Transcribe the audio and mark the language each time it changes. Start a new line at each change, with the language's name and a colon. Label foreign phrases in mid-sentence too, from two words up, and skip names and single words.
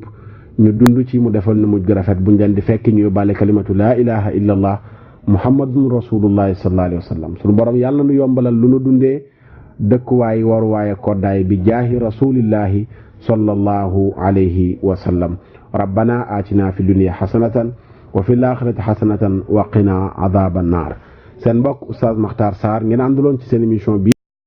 Wolof: ñu dund ci mu defal nu mujj gu rafet buñ leen di fekk ñu yóbbaale kalimatu
Arabic: لا إله إلا الله محمد رسول الله صلى الله عليه وسلم
Wolof: suñu borom yàlla nu yombalal lu nu dundee dëkkuwaay waruwaay koddaay bi jaahi
Arabic: رسول الله صلى الله عليه وسلم ربنا آتنا في الدنيا حسنة وفي الآخرة حسنة وقنا عذاب النار
Wolof: seen mbokk Oustaz Makhtar Sarr ngeen àndaloon ci seen émission bi